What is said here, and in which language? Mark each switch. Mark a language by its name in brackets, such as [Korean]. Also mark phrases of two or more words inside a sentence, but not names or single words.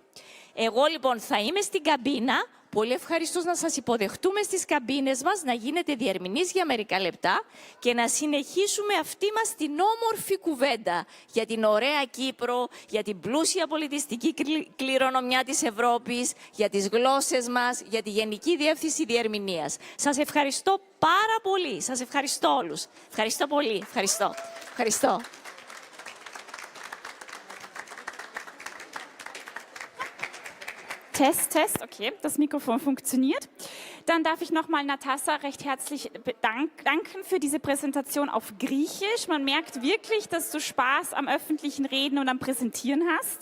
[Greek] Εγώ λοιπόν θα είμαι στην καμπίνα, πολύ ευχαριστώς να σας υποδεχτούμε στις καμπίνες μας, να γίνετε διερμηνείς για μερικά λεπτά και να συνεχίσουμε αυτή μας την όμορφη κουβέντα για την ωραία Κύπρο, για την πλούσια πολιτιστική κληρονομιά της Ευρώπης, για τις γλώσσες μας, για τη Γενική Διεύθυνση Διερμηνίας. Σας ευχαριστώ πάρα πολύ. Σας ευχαριστώ όλους. Ευχαριστώ πολύ. Ευχαριστώ. Ευχαριστώ. [German] Test, Test, okay, das Mikrofon funktioniert. Dann darf ich nochmal Natasa recht herzlich danken für diese Präsentation auf Griechisch. Man merkt wirklich, dass du Spaß am öffentlichen Reden und am Präsentieren hast.